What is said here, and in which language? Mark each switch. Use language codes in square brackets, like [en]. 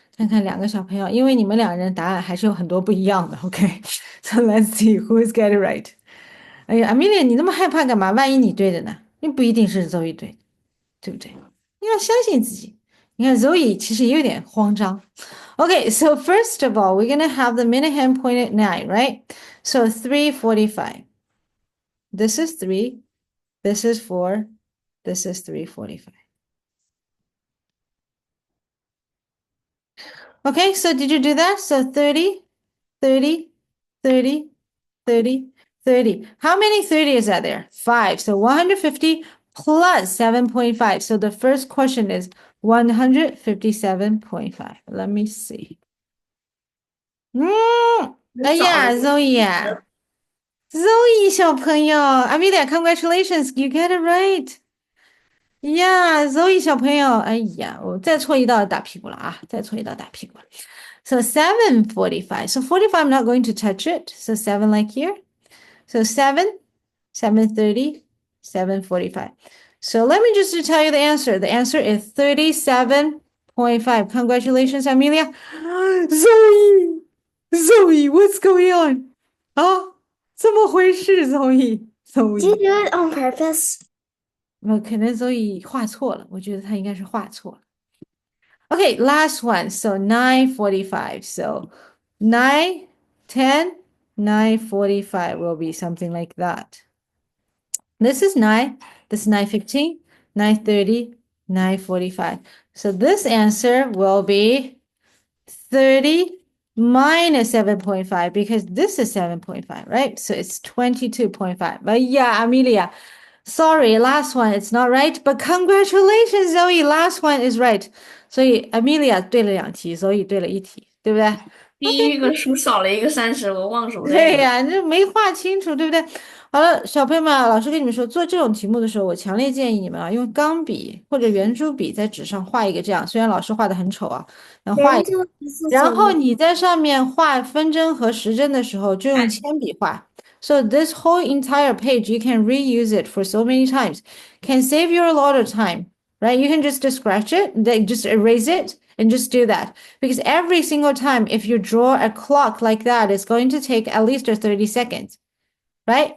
[zh] 看看两个小朋友，因为你们两人答案还是有很多不一样的。 [en] OK，so let's see who's get it right。 [zh] 哎呀，Amelia，你那么害怕干嘛？万一你对的呢？那不一定是 Zoe 对，对不对？你要相信自己。你看 Zoe 其实也有点慌张。 [en] Okay, so first of all, we're gonna have the minute hand point at 9, right? So 3:45. This is 3, this is 4, this is 3:45. Okay, so did you do that? So 30, 30, 30, 30, 30. How many 30 is that there? 5. So 150 plus 7.5. So the first question is 157.5. Let me see. 哎呀，Zoe 呀，Zoe 小朋友， Amelia, congratulations, you get it right. [zh] 呀，Zoe 小朋友，哎呀，我再错一道打屁股了啊！再错一道打屁股了。 So 7:45. [en] So 45, I'm not going to touch it. So 7 like here. So 7, 7:30, 7:45. So let me just tell you the answer. The answer is 37.5. Congratulations, Amelia. Zoe, Zoe, what's going on? [zh] 啊，怎么回事，Zoe？ [en] Did you Zoe， do it on purpose? [zh] 可能 Zoe 画错了，我觉得她应该是画错了。 [en] Okay, last one. So 9:45. So 9, 10, 9:45 will be something like that. This is 9, this is 9:15, 9:30, 9:45. So this answer will be 30 minus 7.5 because this is 7.5, right? So it's 22.5. But yeah, Amelia, sorry, last one, it's not right. But congratulations, Zoe, last one is right. [zh] 所以 Amelia 对了2题，Zoe 对了1题，对不对？第一个数少了一个30，我忘数这个。对呀，这没画清楚，对不对？好了，小朋友们啊，老师跟你们说，做这种题目的时候，我强烈建议你们啊，用钢笔或者圆珠笔在纸上画一个这样，虽然老师画的很丑啊，然后画一个，然后你在上面画分针和时针的时候，就用铅笔画。 [en] So this whole entire page, you can reuse it for so many times, can save you a lot of time, right? You can just scratch it, then just erase it, and just do that. Because every single time, if you draw a clock like that, it's going to take at least 30 seconds, right?